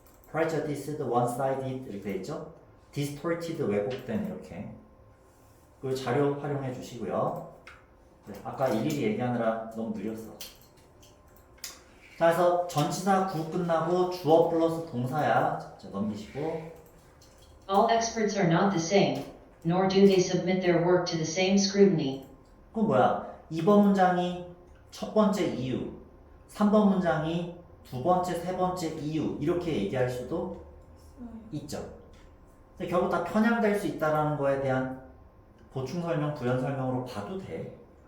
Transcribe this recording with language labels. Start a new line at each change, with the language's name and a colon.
English: prejudiced, one-sided
Korean: 이렇게 돼 있죠. distorted, 왜곡된 이렇게 그 자료 활용해 주시고요. 네, 아까 일일이 얘기하느라 너무 느렸어. 자, 그래서 전치사 구 끝나고 주어 플러스 동사야. 자, 넘기시고.
English: All experts are not the same, nor do they submit their work to the same scrutiny.
Korean: 그건 뭐야? 2번 문장이 첫 번째 이유, 3번 문장이 두 번째, 세 번째 이유 이렇게 얘기할 수도 있죠. 근데 결국 다 편향될 수 있다는 거에 대한 보충 설명, 부연 설명으로 봐도 돼.